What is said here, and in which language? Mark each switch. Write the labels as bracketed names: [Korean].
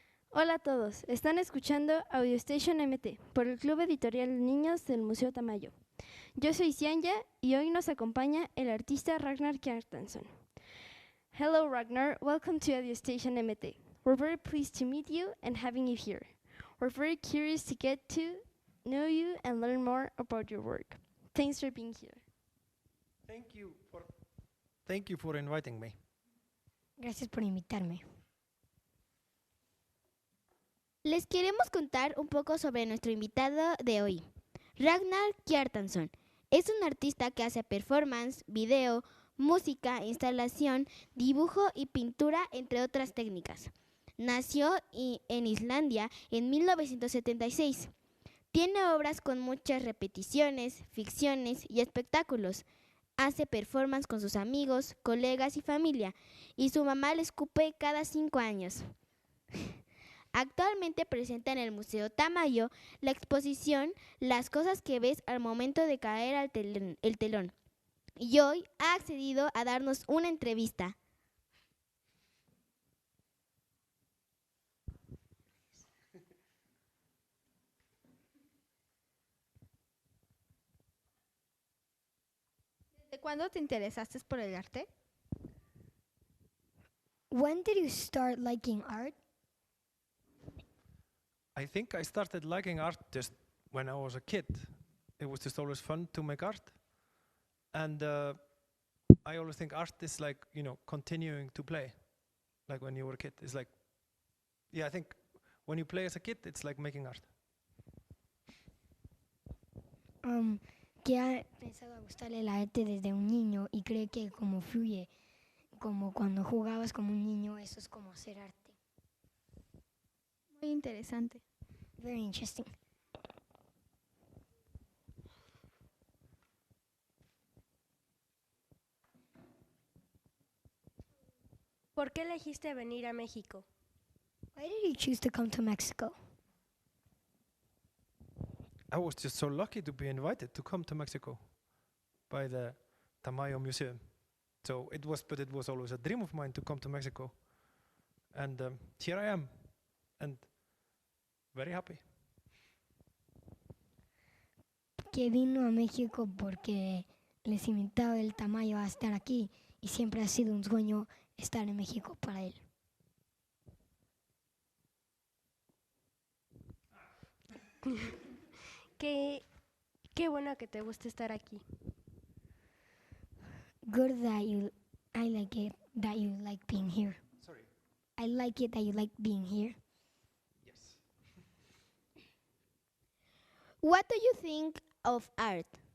[Spanish] Hola a todos, están escuchando Audiostation MT por el Club Editorial Niños del Museo Tamayo. Yo soy Cianya y hoy nos acompaña el artista Ragnar Kjartansson. [English] Hello Ragnar, welcome to Audiostation MT. We're very pleased to meet you and having you here. We're very curious to get to know you and learn more about your work. Thanks for being here. Thank you for inviting me. [Spanish] Gracias por invitarme. Les queremos contar un poco sobre nuestro invitado de hoy. Ragnar Kjartansson es un artista que hace performance, video, música, instalación, dibujo y pintura, entre otras técnicas. Nació en Islandia en 1976. Tiene obras con muchas repeticiones, ficciones y espectáculos. Hace performance con sus amigos, colegas y familia, y su mamá le escupe cada 5 años. Actualmente presenta en el Museo Tamayo la exposición Las cosas que ves al momento de caer el telón. Y hoy ha accedido a darnos una entrevista. ¿Desde cuándo te interesaste por el arte? [English] When did you start liking art? I think I started liking art just when I was a kid. It was just always fun to make art. And I always think art is like, continuing to play. Like when you were a kid. It's like, I think when you play as a kid, it's like making art. [Spanish] Que ha empezado a gustarle el arte desde un niño y cree que como fluye, como cuando jugabas como un niño, eso es como hacer arte. Muy interesante. [English] Very interesting. [Spanish] ¿Por qué elegiste venir a México? [English] Why did you choose to come to Mexico? I was just so lucky to be invited to come to Mexico by the Tamayo Museum. So it was always a dream of mine to come to Mexico. And here I am, and very happy. [Spanish] Que vino a México porque les invitaba el Tamayo a estar aquí y siempre ha sido un sueño estar en México para él. Qué bueno que te guste estar aquí. [English] Good I like it that you like being here. Sorry. I like it that you like being here. Yes. What do you think of art?